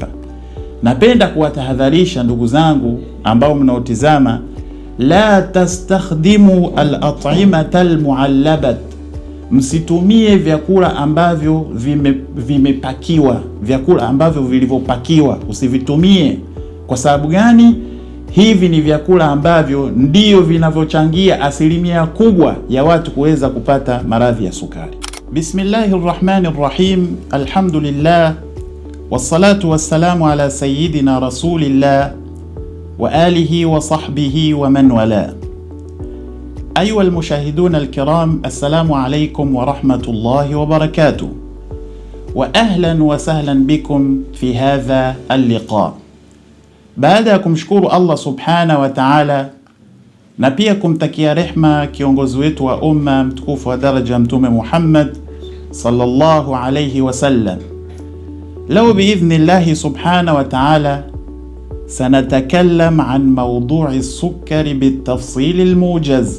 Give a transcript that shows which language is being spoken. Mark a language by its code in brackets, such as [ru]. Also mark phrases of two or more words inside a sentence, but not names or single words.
[sw] Napenda kuwatahadharisha ndugu zangu ambao mnaotizama, [ar] لا تستخدم الأطعمة المعلبة, [sw] msitumie vyakula ambavyo vimepakiwa, vyakula ambavyo vilivyopakiwa usivitumie. Kwa sababu gani? Hivi ni vyakula ambavyo ndio vinavyochangia asilimia kubwa ya watu kuweza kupata maradhi ya sukari. [ar] بسم الله الرحمن الرحيم، الحمد لله والصلاة والسلام على سيدنا رسول الله وآله وصحبه ومن والى. أيها المشاهدون الكرام, السلام عليكم ورحمة الله وبركاته، وأهلا وسهلا بكم في هذا اللقاء. [sw] Baada ya kumshukuru Allah [ar] سبحانه وتعالى [sw] na pia kumtakia rehma kiongozi wetu wa umma mtukufu wa daraja Mtume Muhammad [ar] صلى الله عليه وسلم, [sw] leo [ar] بإذن الله سبحانه وتعالى سنتكلم عن موضوع السكري بالتفصيل الموجز.